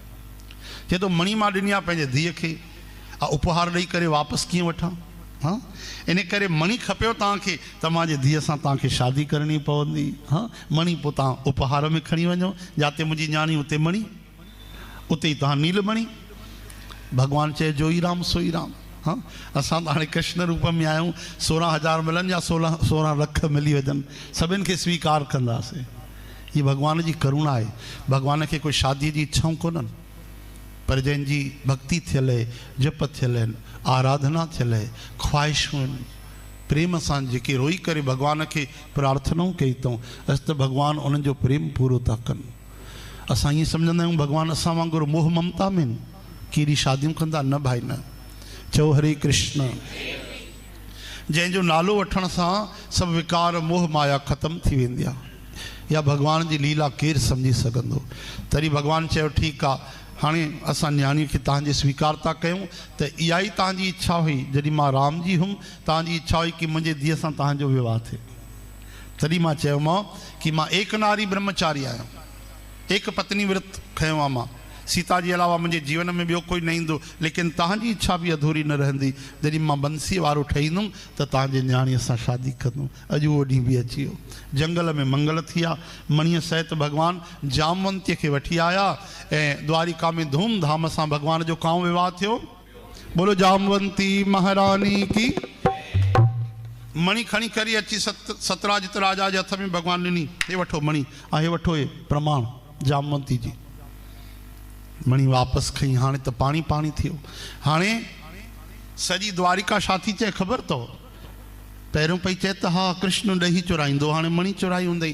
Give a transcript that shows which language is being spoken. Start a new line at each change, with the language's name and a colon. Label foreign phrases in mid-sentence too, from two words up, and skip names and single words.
Sindhi: चए थो मणी मां ॾिनी आहे पंहिंजे धीअ खे, उपहार ॾेई करे वापसि कीअं वठां? हाँ इन करे मणी खपेव तव्हांखे त मुंहिंजे धीअ सां तव्हांखे शादी करणी पवंदी। हाँ मणी पोइ तव्हां उपहार में खणी वञो, जिते मुंहिंजी न्याणी उते मणी, उते ई तव्हां नीलमणी। भगवान चए जो ई राम सोई राम। हाँ असां त हाणे कृष्ण रूप में आहियूं, 16,000 मिलनि या 16 लख मिली वञनि, सभिनि खे स्वीकार कंदासीं। हीअ भगवान जी करुणा आहे। भगवान खे कोई शादीअ जी इच्छाऊं कोन्हनि, पर जंहिंजी भक्ति थियल आहे, जप थियल आहिनि, आराधना थियल आहे, ख्वाहिशूं आहिनि, प्रेम सां जेके रोई करे भगवान खे प्रार्थनाऊं कई अथऊं, अस त भगवान उन्हनि जो प्रेम पूरो था कनि। असां ईअं सम्झंदा आहियूं भगवान असां वांगुरु मोह ममता में कहिड़ी शादियूं कंदा, न भाई न। चओ हरे कृष्ण। जंहिंजो नालो वठण सां सभु विकार मोह माया ख़तमु थी वेंदी आहे। या भगवान जी लीला केरु सम्झी सघंदो? तॾहिं भगवान चयो ठीकु आहे, हाणे असां न्याणी खे तव्हांजे स्वीकार था कयूं, त इहा ई तव्हांजी इच्छा हुई। जॾहिं मां राम जी हुउमि तव्हांजी इच्छा हुई कि मुंहिंजे धीअ सां तव्हांजो विवाह थिए। तॾहिं मां चयोमांव कि मां एक नारी ब्रह्मचारी आहियां, एक पत्नी व्रत खयो आहे मां, सीता जी अलावा मुंहिंजे जीवन में ॿियो कोई न ईंदो, लेकिन तव्हांजी इच्छा बि अधूरी न रहंदी। जॾहिं मां बंसीअ वारो ठहींदुमि त तव्हांजे न्याणीअ सां शादी कंदुमि। अॼु उहो ॾींहुं बि अची वियो। जंगल में मंगल थी आहे। मणीअ सहित भॻवानु जामवंतीअ खे वठी आया ऐं द्वारिका में धूमधाम सां भॻवान जो कांउ विवाह थियो।
Hindi: बोलो जामवंती महारानी की।
Sindhi: मणि खणी करे अची सतराजित राजा जे हथ में भॻवानु ॾिनी। हे वठो मणि, हे वठो हे प्रमाण जामवंती जी। मणि वापसि खई। हाणे त पाणी पाणी थियो। हाणे सॼी द्वारिका छा थी चए ख़बर अथव? पहिरियों पई चए त हा कृष्ण ॾही चुराईंदो, हाणे मणि चुराई हूंदई।